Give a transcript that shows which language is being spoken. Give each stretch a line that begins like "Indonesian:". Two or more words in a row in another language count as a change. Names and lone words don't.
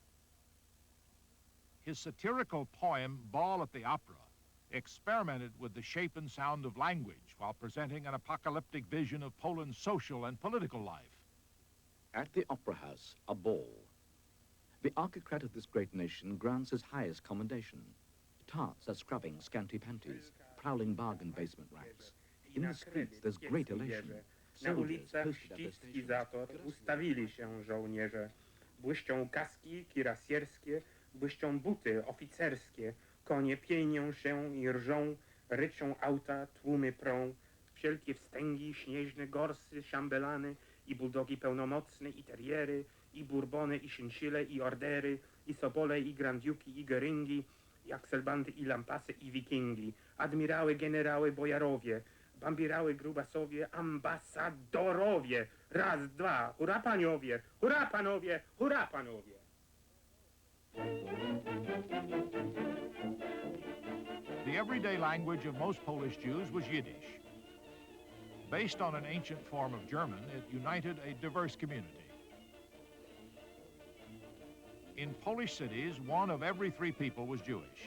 English: His satirical poem, Ball at the Opera, experimented with the shape and sound of language while presenting an apocalyptic vision of Poland's social and political life. At the Opera House, a ball. The archicrat of this great nation grants his highest commendation. Tarts are scrubbing scanty panties, prowling bargain basement racks. In the streets, there's great elation.
Polish: Na ulicach ściskizator ustawili się żołnierze. Błyszczą kaski kirasierskie, błyszczą buty oficerskie. Konie pienią się i rżą, ryczą auta, tłumy prą. Wszelkie wstęgi, śnieżne gorsy, szambelany i buldogi pełnomocne, i teriery, i bourbony, i szynszyle, i ordery, i sobole, i grandiuki, i geryngi, i akselbandy, i lampasy, i wikingi, admirały, generały, bojarowie, bambirały, grubasowie, ambasadorowie. Raz, dwa, hurra paniowie, hurra panowie, hurra panowie.
English: The everyday language of most Polish Jews was Yiddish. Based on an ancient form of German, it united a diverse community. In Polish cities, 1 of every 3 people was Jewish.